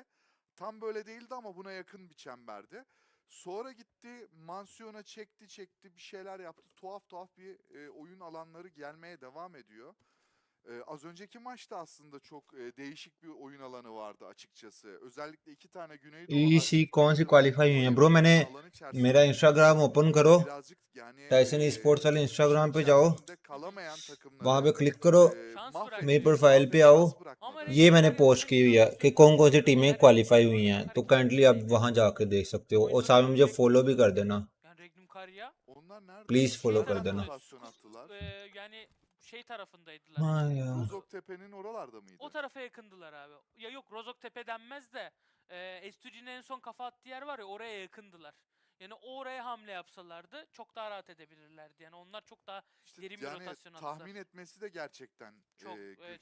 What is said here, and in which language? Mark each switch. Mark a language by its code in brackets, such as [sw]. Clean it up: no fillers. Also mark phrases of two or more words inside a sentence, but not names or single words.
[tr] Tam böyle değildi ama buna yakın bir çemberdi. Sonra gitti Mansiyon'a çekti bir şeyler yaptı. Tuhaf bir oyun alanları gelmeye devam ediyor. Az önceki maçta aslında çok değişik bir oyun alanı vardı açıkçası. Özellikle 2 tane Güneydoğular EEC çifti [hi] कौन सी [tr] takım [hi] क्वालिफाई हुई [tr] oraya [hi] हैं ब्रो? मैंने [tr] oynadığı alan [hi] मेरा [tr] içerisinde [hi] इंस्टाग्राम ओपन करो, [tr] birazcık yani [hi] टाइसन स्पोर्ट्स वाले [tr] işin [hi] इंस्टाग्राम पे जाओ, [tr] içerisinde kalamayan [hi] वहाँ [tr] takımları [hi] पे क्लिक करो, [tr] Şans [hi] मेरे [tr] bırakmıyor. [hi] प्रोफाइल पे आओ, [tr] şans Ama bırakmadı. [hi] ये [tr] Regnum [hi] मैंने [tr] Karya'nın [hi] पोस्ट [tr] tek [hi] की हुई [tr] iyi [hi] है [tr] yanı [hi] कि [tr] söyleyeyim [hi] कौन [tr] mi? [hi] कौन सी टीमें [tr] Eğer [hi] क्वालिफाई हुई [tr] Regnum [hi] हैं, तो [tr] hareket [hi] काइंडली आप [tr] etseydi, [hi] वहाँ जाके देख सकते हो [tr] oyun [hi] और साथ में [tr] sonunda [hi] मुझे [tr] direkt [hi] फॉलो भी कर देना, [tr] yani Regnum Karya Onlar nerede? [hi] प्लीज [tr] şey [hi] फॉलो कर [tr] Nereden [hi] देना. [tr] tarafında rotasyon attılar? yani şey tarafındaydılar. [hi] हाँ यार, [tr] Rozoktepe'nin oralarda mıydı? O tarafa yakındılar abi. Ya yok Rozoktepe denmez de Estücü'nün en son kafa attığı yer var ya oraya yakındılar. Yani oraya hamle yapsalardı çok daha rahat edebilirlerdi. Yani onlar çok daha İşte derin bir yani rotasyon attılar. tahmin etmesi de gerçekten Çok evet,